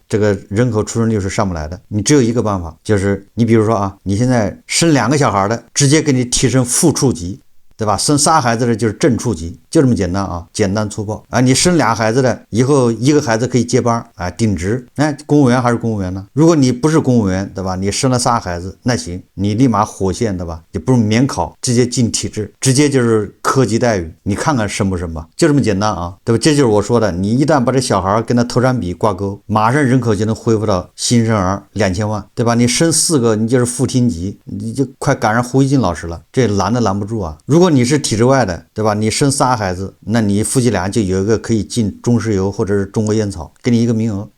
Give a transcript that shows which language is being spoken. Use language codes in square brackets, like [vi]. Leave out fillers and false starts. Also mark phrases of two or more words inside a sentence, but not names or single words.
[zh] 這個人口出生率是上不來的。你只有一個辦法，就是你比如說啊，你現在生2個小孩的，直接給你提升副處級，對吧？生3孩子的就是正處級， 就這麼簡單啊，簡單粗暴啊。你生2孩子的，以後一個孩子可以接班啊，頂職。那公務員還是公務員呢？如果你不是公務員，对吧？你生了3孩子，那行，你立馬火線，对吧？也不用免考，直接进体制，直接就是科级待遇。你看看升不升吧？就这麼簡單啊，对吧？這就是我說的，你一旦把這小孩跟他投產比掛鈎，馬上人口就能恢復到新生兒2000萬，對吧？你生4個，你就是副廳級，你就快趕上胡一金老師了，這攔都攔不住啊。如果你是體制外的，對吧？你生3孩子，那你夫妻倆就有一個可以進中石油或者是中國煙草，給你一個名額。